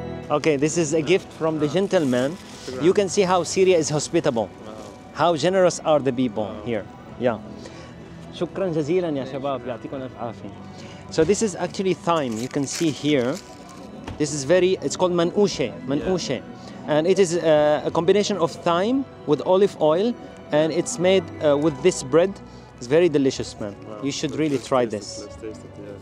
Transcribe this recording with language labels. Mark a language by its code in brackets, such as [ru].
[en] Okay, this is a gift from the gentleman. You can see how Syria is hospitable. How generous are the people here. Yeah. [ar] شكرا جزيلا يا شباب يعطيكم الف عافية. [en] So this is actually thyme. You can see here. This is it's called man'ushe. And it is a combination of thyme with olive oil, and it's made with this bread. It's very delicious, man. Wow. You should really try this. Let's taste it.